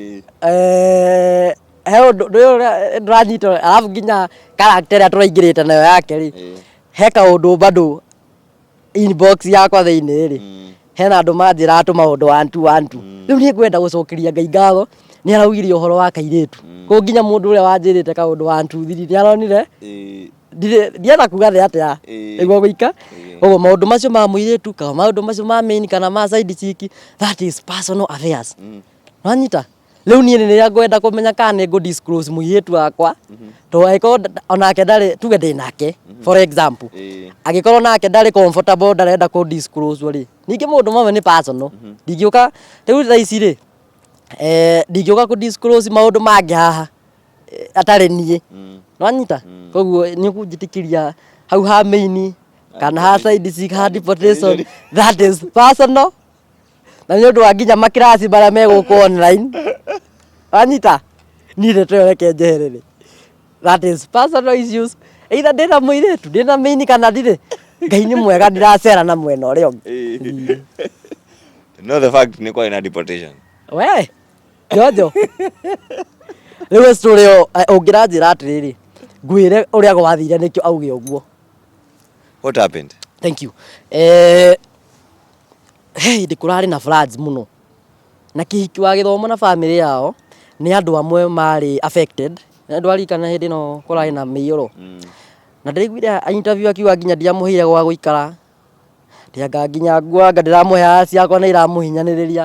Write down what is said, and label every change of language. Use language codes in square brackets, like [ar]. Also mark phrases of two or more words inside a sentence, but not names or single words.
[ki] He ũndũ ũrĩa ndĩranyitwo arabu nginya character ĩrĩa tũraingĩrĩte nayo yake rĩ he kaũndũ bado inbox yakwa thĩinĩ rĩ hena andũ manjĩra atũ maũndũ 1 2 1 2 rĩu niĩ ngwenda gũcokeria Ngai ngatho nĩ araugire ũhoro wa kairĩtu kũguo nginya mũndũ ũrĩa wanjĩrĩte kaũndũ 1 2 3 nĩ aronire ndienda kuga thĩ atĩa nĩguo gũika. Ũguo maũndũ macio ma mũirĩtu kana maũndũ macio ma main kana ma [en] side chick that is personal affairs. [ki] Wanyita rĩu niĩ nĩrĩa ngwenda kũmenya kana nĩ ngũ disclose mũirĩtu wakwa tondũ angĩkorwo onake ndarĩ tuge ndĩ nake [en] for example [ki] angĩkorwo nake ndarĩ comfortable ndarenda kũ disclose rĩ ningĩ mũndũ mamwe nĩ personal ndingĩũka rĩu thaa ici rĩ ndingĩũka kũ disclose maũndũ mangĩ haha atarĩ niĩ. Wanyita koguo nĩ ũkũnjĩtĩkĩria hau ha main kana ha [en] side chick [ki] ha deportation [en] that is personal [ki] na nĩ ũndũ wa nginya makirasi marĩa megũkũ online. Wanyita niĩ nĩtũyo reke njeherere [en] that is personal issues [ki] either ndĩna mũirĩtu ndĩna main kana ndirĩ Ngai nĩ mwega ndiracera na mwena ũrĩa ũngĩ. No [en] the fact [ki] nĩ kwarĩ na deportation we Njonjo rĩu story ũngĩranjĩra atĩrĩrĩ ngwĩre ũrĩa gwathire nĩkĩo auge ũguo. [en] What happened? Thank you. [ki] Hĩndĩ kũrarĩ na floods mũno na kĩhiki wa gĩthomo na family yao nĩ andũ amwe marĩ affected na ndwarikana hĩndĩ ĩno kũrarĩ na mĩiyũro na ndĩraiguire interview akiuga nginya ndiamũheire gwa gũikara ndianga nginya nguanga ndĩramũhe ciakwa nĩ iramũhinyanĩrĩria.